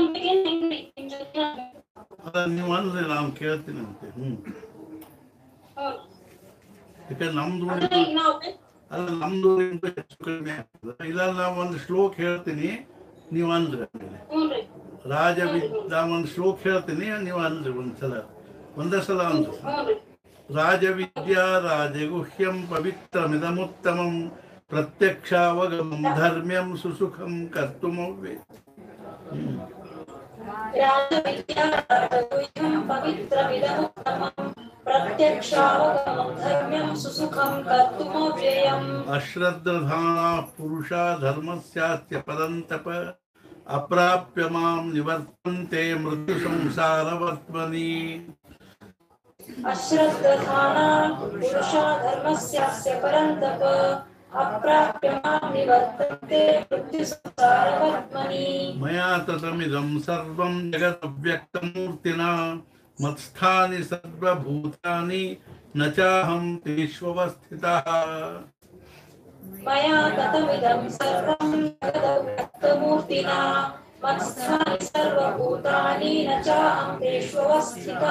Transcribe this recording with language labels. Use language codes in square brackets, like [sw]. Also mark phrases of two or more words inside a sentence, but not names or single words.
[kn] ನೀವು ಅಂದ್ರೆ ನಾನು ಕೇಳ್ತೀನಂತೆ ಯಾಕಂದ್ರೆ ನಮ್ದು ಅಲ್ಲ ನಮ್ದು ಹೆಚ್ಚು ಕಡಿಮೆ ಆಗ್ತದೆ. ಇಲ್ಲ ನಾವು ಒಂದು ಶ್ಲೋಕ ಹೇಳ್ತೀನಿ ನೀವು ಅಂದ್ರೆ ನಾ ಒಂದು ಶ್ಲೋಕ ಹೇಳ್ತೀನಿ ನೀವು ಅಂದ್ರಿ ಒಂದೇ ಸಲ ಅಂದ್ರು. [sa] ರಾಜವಿದ್ಯಾ ರಾಜಗುಹ್ಯಂ ಪವಿತ್ರಮಿದಮುತ್ತಮಂ ಪ್ರತ್ಯಕ್ಷಾವಗಮಂ ಧರ್ಮ್ಯಂ ಸುಸುಖಂ ಕರ್ತುಮವ್ಯೇ. ಅಶ್ರದ್ಧಾನಃ ಪುರುಷಾ ಧರ್ಮಸ್ಯಾಸ್ಯ ಪರಂತಪ ಅಪ್ರಾಪ್ಯ ಮಾಂ ನಿವರ್ತಂತೆ ಮೃತ್ಯು ಸಂಸಾರವರ್ತ್ಮನಿ. ಅಶ್ರದ್ಧಾನಾಃ ಪುರುಷಾ ಧರ್ಮಸ್ಯಾಸ್ಯ ಪರಂತಪ ಅಪ್ರಾಪ್ಯ ಮಾಂ ನಿವರ್ತಂತೆ ಮೃತ್ಯು ಸಂಸಾರವರ್ತ್ಮನಿ. ಮಯಾ ತತಮಿದಂ ಸರ್ವಂ ಜಗದವ್ಯಕ್ತಮೂರ್ತಿನಾ ಮತ್ಸ್ಥಾನಿ ಸರ್ವಭೂತಾನಿ ನ ಚಾಹಂ ತೇಷ್ವಸ್ಥಿತಃ. ಮಯಾ ತತಮಿದಂ ಸರ್ವಂ ಜಗದವ್ಯಕ್ತಮೂರ್ತಿನಾ ಮತ್ಸ್ಥಾನಿ ಸರ್ವಭೂತಾನಿ ನ ಚಾಹಂ ತೇಷ್ವಸ್ಥಿತಃ.